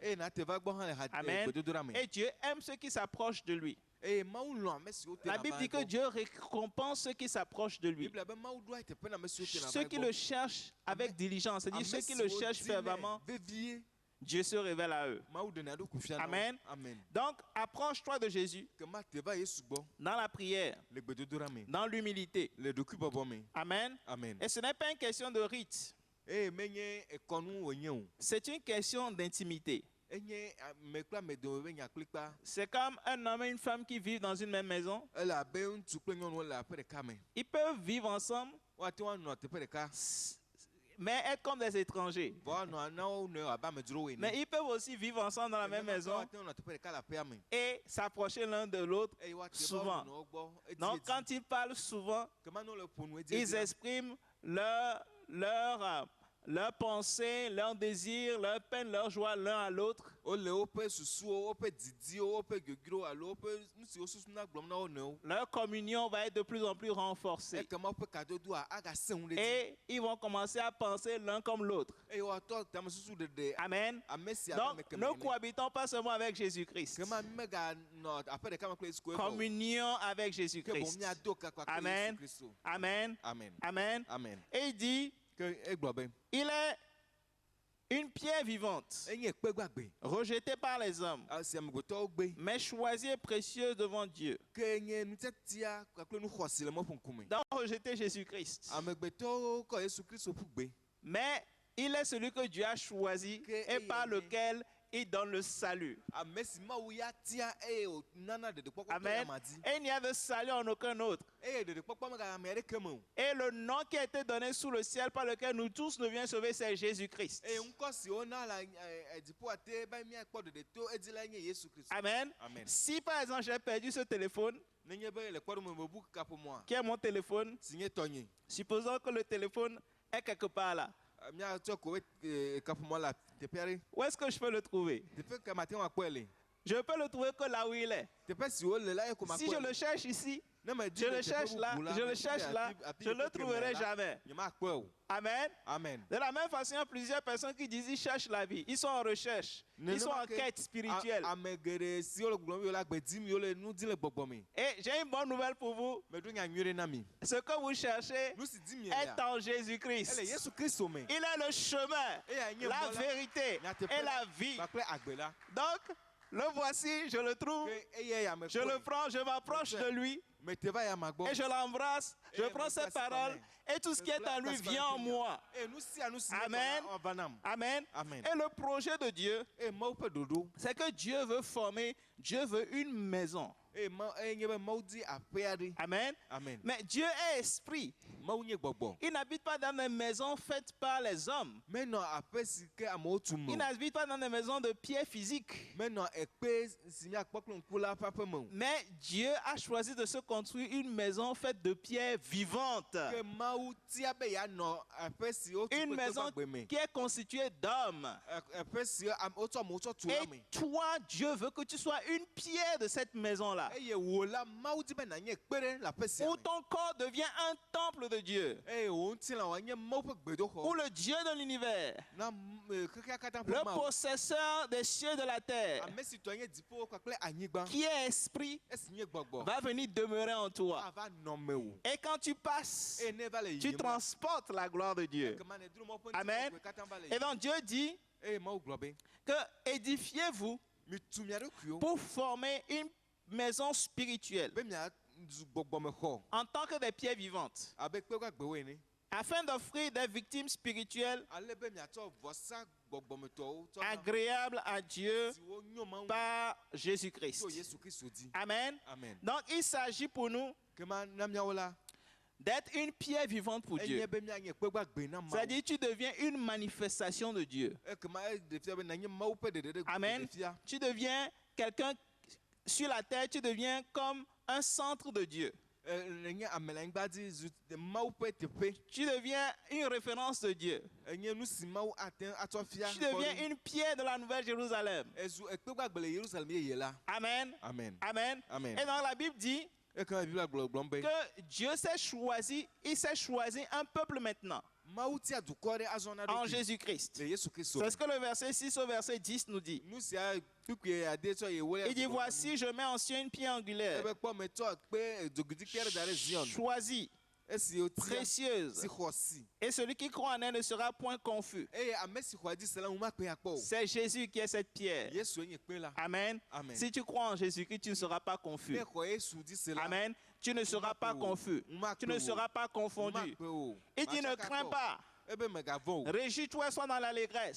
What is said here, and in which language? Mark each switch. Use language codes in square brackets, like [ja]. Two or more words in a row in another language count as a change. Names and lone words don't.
[ee] Eye na te va gbɔ hã le ha Amen. gbedodoɖa me. [fr] Et Dieu aime ceux qui s'approchent de lui. [ee] Eye Mawu lɔ̃ ame siwo tena [fr] La [ee] va [fr] Bible dit que [ee] egbɔ. [fr] Dieu récompense ceux qui s'approchent de lui. [ee] Bibla be Mawu ɖoa teƒe na ame siwo tena va [fr] Ceux qui [ee] egbɔ. [fr] le cherchent avec diligence, c'est-à-dire [ee] Ame [fr] ceux qui le [ee] siwo [fr] cherchent [ee] dinɛ [fr] fervemment, [ee] vevie. [fr] Dieu se révèle à eux. [ee] mawu ɖena eɖokui fia na wo. Amen. Amen. [fr] Donc, approche-toi de Jésus [ee] Ke ma te va Yesu gbɔ [fr] dans la prière, [ee] le gbedodoɖa me, [fr] dans l'humilité. [ee] le ɖokuibɔbɔ me. Amen. Amen. [fr] Et ce n'est pas une question de rite, [ee] Eye menye ekɔnu wònye o. [fr] c'est une question d'intimité. [ee] Enye ame kple ame dome be nyakplikpa. [fr] C'est comme un homme et une femme qui vivent dans une même maison. [ee] Ele abe ŋutsu kple nyɔnuwo le aƒe ɖeka me. [fr] Ils peuvent vivre ensemble, [ee] Woate ŋu anɔ teƒe ɖeka. [fr] mais être comme des étrangers. [ee] Vɔ anɔ na wo nɔewo abe amedzrowo [fr] Mais [ee] ene. [fr] ils peuvent aussi vivre ensemble dans la même maison [ee] Woate ŋu nɔ teƒe ɖeka le aƒea me. [fr] et s'approcher l'un de l'autre [ee] Eye woate va [fr] souvent. [ee] wo nɔewo gbɔ edi [fr] Donc, [ee] edi. [fr] quand ils parlent souvent, [ee] Kema ne wole ƒo nu edi [fr] ils [ee] edi la, [fr] expriment leurs pensées, leurs désirs, leurs peines, leurs joies l'un à l'autre. [ee] wole woƒe susuwo, woƒe didiwo, woƒe goglowo alo woƒe nu siwo susuna gblɔm na wo nɔewo. [fr] Leur communion va être de plus en plus renforcée. [ee] Ekema woƒe kadodoa agasẽ ŋu ɖe dzi. [fr] Et ils vont commencer à penser l'un comme l'autre. [ee] Eye woatɔ tamesusu ɖeɖe Amen. ame sia ƒe [fr] Donc, [ee] ame kemɛ [fr] ne [ee] ene. [fr] cohabitons pas seulement avec Jésus-Christ. [ee] Kema meganɔ aƒe ɖeka me kple Yesu ko evɔ o. [fr] Communion avec [ee] Ke boŋ [fr] Jésus-Christ. [ee] míado kakpa kple Amen. Yesu Kristo. Amen. Amen. Amen. Amen. [fr] Et il dit, [ee] Ke egblɔ be [fr] il est une pierre vivante, [ee] enye kpe gbagbe [fr] rejetée par les hommes, [ee] si amegbetɔwo gbe [fr] mais choisie et précieuse devant Dieu. [ee] ke nye nutiatia kpakple nu xɔasi le mɔ ƒe ŋkume. [fr] Donc, rejeter Jésus-Christ. [ee] Amegbetɔwo kɔ Yesu Kristo ƒu gbe. [fr] Mais il est celui que Dieu a choisi et par lequel il donne le salut. [ee] Ame si Mawu ya tia eye wònana ɖeɖekpɔkpɔ kple Amen. amadi. [fr] Et il n'y a de salut en aucun autre. [ee] Eye ɖeɖekpɔkpɔ megale ame aɖeke me o. [fr] Et le nom qui a été donné sous le ciel par lequel nous tous nous viens sauver, c'est Jésus-Christ. [ee] Eye ŋkɔ si wona le dziƒoa te be míakpɔ ɖeɖe to edzi la nye Yesu Kristo. Amen. Amen. [fr] Si par exemple j'ai perdu ce téléphone, [ee] Nenye be le kpɔɖome mebu kaƒomɔa, [fr] qui est mon téléphone, [ee] si nye tɔnye, [fr] supposons que le téléphone est quelque part là. [ee] míatsɔ ko kaƒomɔ le teƒe aɖe. [fr] Où est-ce que je peux le trouver? [ee] Teƒe ke mate ŋu akpɔe le. [fr] Je peux le trouver que là où il est. [ee] Teƒe si wole la ye ko [fr] Si je [ee] makpɔe le le. [fr] cherche ici, [ee] Ne me di [fr] je [ee] le le teƒe [fr] cherche là, [ee] bubu la, [fr] je le [ee] me di [fr] cherche là, [ee] afi [fr] je ne le [ee] ke me [fr] trouverai [ee] la, [fr] jamais. [ee] nyemakpɔe o. Amen. Amen. [fr] De la même façon, il y a plusieurs personnes qui disent ils cherchent la vie. Ils sont en recherche. Ils sont en quête spirituelle. [ee] Ame geɖe siwo le gblɔm wole agbe dim wole nu di le gbɔgbɔ me. [fr] Et j'ai une bonne nouvelle pour vous. [ee] Meɖo nya nyui ɖe na mi. [fr] Ce que vous cherchez [ee] Nu si dim [fr] est [ee] yea, [fr] en Jésus-Christ. [ee] ele Yesu Kristo me. [fr] Il est le chemin, [ee] Eya nye [fr] la [ee] mɔ la, [fr] vérité et la vie. [ee] kpakple agbe la. [fr] Donc, le voici, je le trouve, [ee] Ke eya ya me [fr] je le [ee] kpɔe. [fr] prends, je m'approche de lui [ee] Me te va ya ma gbɔ. [fr] et je l'embrasse. Je Et prends [ee] me [fr] ses [ee] place [fr] paroles [ee] par [fr] et tout ce qui est en lui vient en moi. [ee] E nu sia nu si ne Amen. gbɔna, ɔva nam. Amen. Amen. [fr] Et le projet de Dieu, [ee] E Mawu ƒe ɖoɖo. [fr] c'est que Dieu veut former, Dieu veut une maison. [ee] E nye be Mawu di aƒe aɖe. Amen. Amen. [fr] Mais Dieu est esprit. [ee] Mawu nye gbɔgbɔ. [fr] Il n'habite pas dans des maisons faites par les hommes. [ee] Menɔ aƒe si ke amewo tu me [fr] Il [ee] o. [fr] n'habite pas dans des maisons de pierre physique. [ee] Menɔ ekpe si míakpɔ kple ŋku la ƒe aƒe me o. [fr] Mais Dieu a choisi de se construire une maison faite de pierres vivantes. [ee] Ke Mawu tia be yeanɔ aƒe si wotu [fr] Une [ee] kple [fr] maison [ee] gbagbe me. [fr] qui est constituée d'hommes. [ee] Aƒe si wotsɔ amewo tsɔ tu la [fr] Et [ee] me. [fr] toi, Dieu veut que tu sois une pierre de cette maison-là. [ee] Eye wò la Mawu di be nànye kpe ɖe le aƒe sia [fr] Où [ee] me. [fr] ton corps devient un temple de Dieu. [ee] Eye wò ŋutilã wòanye Mawu ƒe gbedoxɔ. [fr] Où le Dieu de l'univers, [ee] Na xexea katã ƒe [fr] le [ee] Mawu. [fr] possesseur des cieux et de la terre, [ee] Ame si tɔ nye dziƒo kpakple anyigba. [fr] qui est esprit, [ee] Esi nye gbɔgbɔ. [fr] va venir demeurer en toi. [ee] Ava nɔ me o. [fr] Et quand tu passes, [ee] Eye ne va le [fr] tu [ee] yiyim la, [fr] transportes la gloire de Dieu. [ee] ekema ne dro mɔ ƒe Amen. ŋutikɔkɔe katã va le [fr] Et [ee] yiyim. [fr] donc Dieu dit [ee] Eye Mawu gblɔ be [fr] que édifiez-vous [ee] mitu mia ɖokuiwo [fr] pour former une maison spirituelle [ee] be miazu gbɔgbɔmexɔ [fr] en tant que des pierres vivantes, [ee] abe kpe gbagbewo ene. [fr] afin d'offrir des victimes spirituelles [ee] Ale be miatsɔ vɔsa gbɔgbɔmetɔwo tsɔ na [fr] agréables à Dieu [ee] siwo nyo Mawu [fr] par Jésus-Christ. [ee] tso Yesu Kristo di. Amen. Amen. [fr] Donc il s'agit pour nous [ee] Kema na miawo la, [fr] d'être une pierre vivante pour Dieu. [ee] enye be mianye kpe gbagbe na Mawu. [fr] C'est-à-dire tu deviens une manifestation de Dieu. [ee] Ekema eɖe fia be nànye Mawu ƒe ɖeɖe Amen. ɖe fia. [fr] Tu deviens quelqu'un sur la terre, tu deviens comme un centre de Dieu. [ee] Enye ame le anyigba dzi zu Mawu ƒe teƒe. [fr] Tu deviens une référence de Dieu. [ee] Enye nu si Mawu ate atsɔ fia. [fr] Tu deviens une pierre de la Nouvelle Jérusalem. [ee] Ezu ekpe gbagbe le Yerusalem yeye la. Amen. Amen. Amen. Amen. [fr] Et donc la Bible dit [ee] Ekema Biblia gblɔm be [fr] que Dieu s'est choisi, il s'est choisi un peuple maintenant [ee] Mawu tia dukɔ ɖe azɔ na [fr] en [ee] ɖokui [fr] Jésus-Christ. [ee] le Yesu Kristo. [fr] C'est ce que le verset 6 au verset 10 nous dit. [ee] Nu sia kpukpui ade tsɔ ye wo. [fr] Il dit, voici, je mets en Sion une pierre angulaire, [ee] Ebe kpɔ me tsɔ kpe dzogbedzi kpe ɖe da ɖe Zion. [fr] choisie, [ee] esi o tia [fr] précieuse. [ee] si xɔ si [fr] Et celui qui croit en elle ne sera point confus. [ee] eye ame si xɔ di se la ŋu makpe akpɔ o [fr] C'est Jésus qui est cette pierre. [ee] Yesu nye kpe la Amen. Amen. [fr] Si tu crois en Jésus-Christ, tu ne seras pas confus. [ee] ne xɔ Yesu di se la [fr] Amen. Tu ne seras pas confus. [ee] Makpe [fr] Tu ne [ee] o. [fr] seras pas confondu. [ee] makpe o [fr] Il dit ne crains pas. [ee] ebe megavɔ o [fr] Réjouis-toi, sois dans l'allégresse.